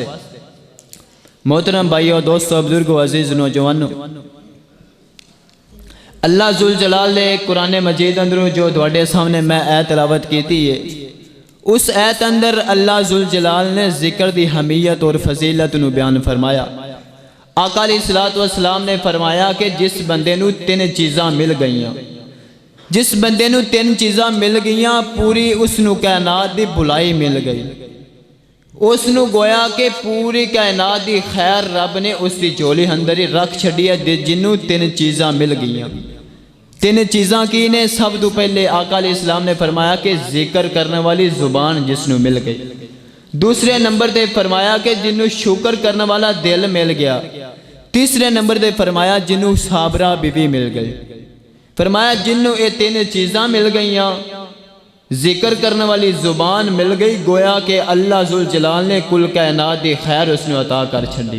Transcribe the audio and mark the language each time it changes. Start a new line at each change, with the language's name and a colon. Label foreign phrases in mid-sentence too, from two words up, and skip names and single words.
Punjabi: محترم بھائیو، دوستو، بزرگو، عزیز نوجوانو، اللہ ذوالجلال نے قرآن مجید اندروں جو دوڑے سامنے میں ایت تلاوت کیتی ہے، اس ایت اندر اللہ ذوالجلال نے ذکر دی حمیت اور فضیلت نو بیان فرمایا۔ آقا علیہ السلام نے فرمایا کہ جس بندے نو 3 چیزاں مل گئیاں، جس بندے نو 3 چیزاں مل گئیاں، پوری اس نو کائنات دی بھلائی مل گئی۔ اس نو گویا کہ پوری کائنات دی خیر رب نے اس دی جولی اندر ہی رکھ چھڑی ہے، جنوں 3 چیزاں مل گئیاں۔ 3 چیزاں کی نے؟ سب تو پہلے آقا علیہ السلام نے فرمایا کہ ذکر کرنے والی زبان جس نو مل گئی۔ دوسرے نمبر دے فرمایا کہ جنوں شکر کرنے والا دل مل گیا۔ تیسرے نمبر دے فرمایا جنوں صابرہ بیوی مل گئی۔ فرمایا جنوں یہ 3 چیزاں مل گئیاں ذکر کرنے والی زبان مل گئی، گویا کہ اللہ ذوالجلال نے کل کائنات دی خیر اس نے عطا کر چھڑی۔